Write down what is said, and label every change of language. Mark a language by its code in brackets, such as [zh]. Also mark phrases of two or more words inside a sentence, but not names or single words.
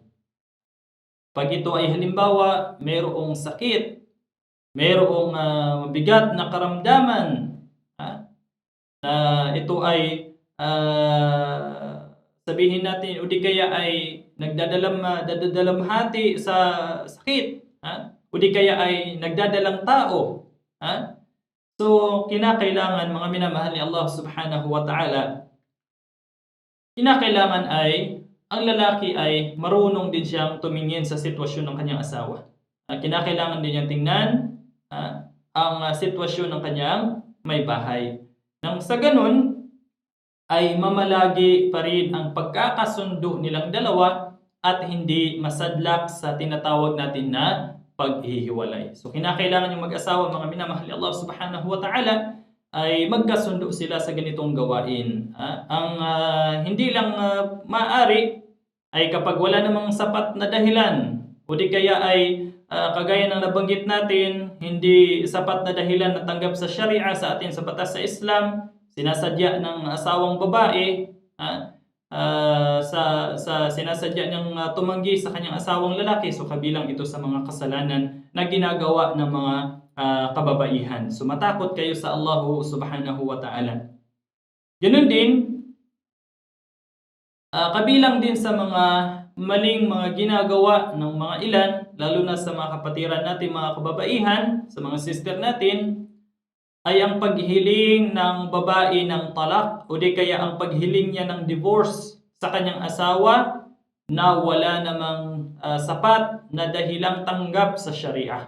[tl] Pag ito ay halimbawa mayroong sakit, mayroong mabigat na karamdaman, na ito ay sabihin natin o di kaya ay nagdadalamhati sa sakit, o di kaya ay nagdadalang tao, so kinakailangan, mga minamahal ni Allah [ar] سبحانه وتعالى, [tl] kinakailangan ay ang lalaki ay marunong din siyang tumingin sa sitwasyon ng kanyang asawa. Kinakailangan din niyang tingnan ang sitwasyon ng kanyang may bahay. Nang sa ganun ay mamalagi pa rin ang pagkakasundo nilang dalawa at hindi masadlak sa tinatawag natin na paghihiwalay. So kinakailangan yung mag-asawa, mga minamahal ni Allah [ar] سبحانه وتعالى, [tl] ay magkasundo sila sa ganitong gawain. Ang hindi lang maaari ay kapag wala namang sapat na dahilan, o di kaya ay kagaya ng nabanggit natin, hindi sapat na dahilan na tanggap sa Sharia sa atin, sa batas sa Islam, sinasadya ng asawang babae, sinasadya niyang tumanggi sa kanyang asawang lalaki, so kabilang ito sa mga kasalanan na ginagawa ng mga kababaihan. So matakot kayo sa Allah [ar] سبحانه وتعالى. [tl] Ganun din, kabilang din sa mga maling mga ginagawa ng mga ilan, lalo na sa mga kapatiran natin, mga kababaihan, sa mga sister natin, ay ang paghihiling ng babae ng talak o di kaya ang paghiling niya ng divorce sa kanyang asawa na wala namang sapat na dahilang tanggap sa Sharia.